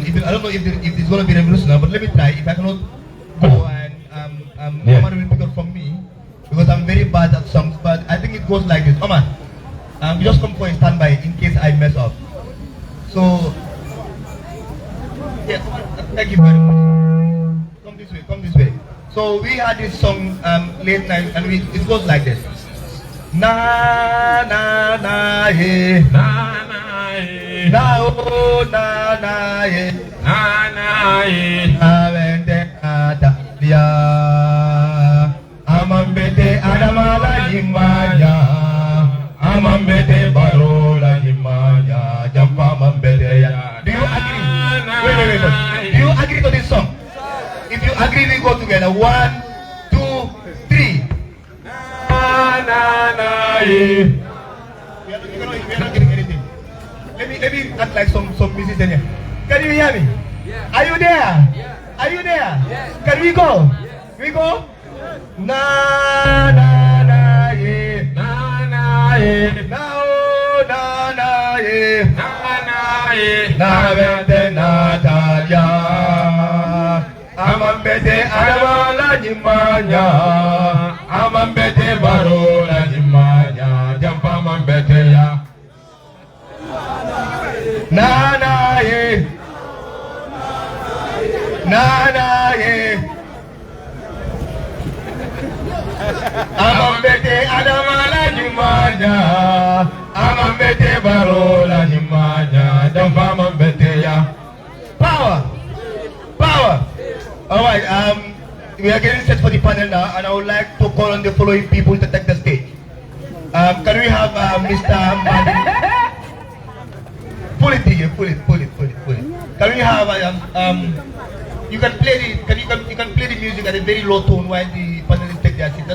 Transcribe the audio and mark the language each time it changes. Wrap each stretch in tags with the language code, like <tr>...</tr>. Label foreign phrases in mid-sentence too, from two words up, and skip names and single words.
<en>Even I don't know if it's going to be revolutionary, but let me try. If I cannot go and Omar will pick up from me because I'm very bad at songs. But I think it goes like this. Omar, just come for a standby in case I mess up. So yeah, thank you very much. Come this way. Come this way. So we had this song late night, and it goes like this. Na na na ye, Na na ye, na oh na na ye, na na ye, na vente ada dia, amambete adamala jimanya, amambete barola jimanya, jampa mambete ya. Do you agree? Wait. Do you agree to this song? If you agree, we go together. 1, 2, 3. Na na ye. We are not getting anything. Let me act like some musician here. Can you hear me? Yeah. Are you there? Yeah. Are you there? Yes. Can we go? Yeah. We go? Na na na ye. Na na ye. Na oh na na ye. Na na ye. Na vente Natalia. Amambete adamala jimanya, amambete barola jimanya, jampa mambete ya. Na na ye, na na ye. Amambete adamala jimanya, amambete barola jimanya, jampa mambete ya. Power, power. All right, we are getting set for the panel now, and I would like to call on the following people to take the stage. Can we have Mr. Madi? Pull it. Can we have you can play you can play the music at a very low tone while the panelists take their seat.</en>